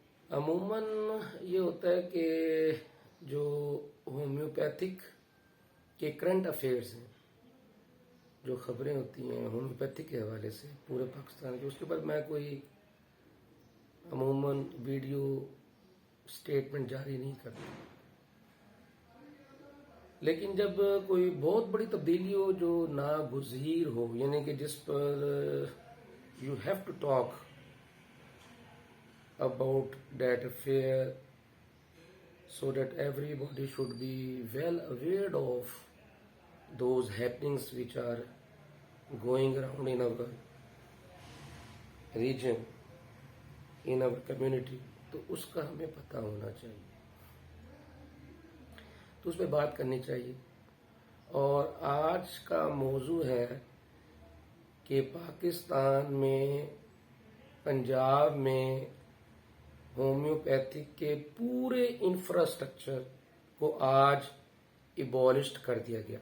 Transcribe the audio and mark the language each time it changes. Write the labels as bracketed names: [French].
[Urdu] عموماً یہ ہوتا ہے کہ جو ہومیوپیتھک کے کرنٹ افیئرز ہیں، جو خبریں ہوتی ہیں ہومیوپیتھک کے حوالے سے پورے پاکستان کے، اس کے بعد میں کوئی عموماً ویڈیو سٹیٹمنٹ جاری نہیں کرتا. لیکن جب کوئی بہت بڑی تبدیلی ہو جو ناگزیر ہو، یعنی کہ جس پر [English] You have to talk about that affair so that everybody should be well aware of those happenings which are going around in our region, in our community. [Urdu] تو اس کا ہمیں پتہ ہونا چاہیے، تو اس پہ بات کرنی چاہیے. اور آج کا موضوع ہے کہ پاکستان میں پنجاب میں ہومیوپیتھک کے پورے انفراسٹرکچر کو آج ایبولشڈ کر دیا گیا.